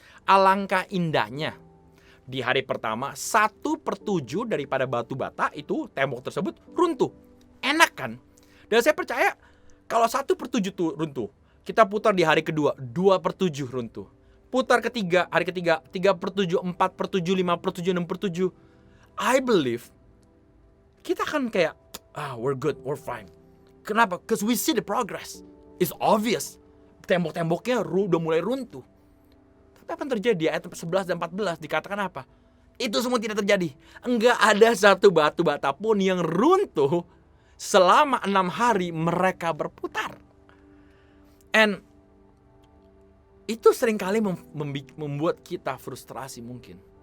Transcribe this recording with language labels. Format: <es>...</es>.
<id>Alangkah indahnya di hari pertama 1/7 daripada batu bata itu tembok tersebut runtuh. Enak kan? Dan saya percaya kalau 1/7 itu runtuh, kita putar di hari kedua 2/7 runtuh. Putar hari ketiga 3/7, 4/7, 5/7, 6/7.</id> <en>I believe</en> <id>kita akan kayak</id> <en>we're good, we're fine.</en> <id>Kenapa?</id> <en>Because we see the progress. It's obvious.</en> <id>Tembok-temboknya udah mulai runtuh. Tapi apa yang terjadi di ayat 11 dan 14 dikatakan apa? Itu semua tidak terjadi. Enggak ada satu batu bata pun yang runtuh selama 6 hari mereka berputar. And itu seringkali membuat kita frustrasi mungkin.</id>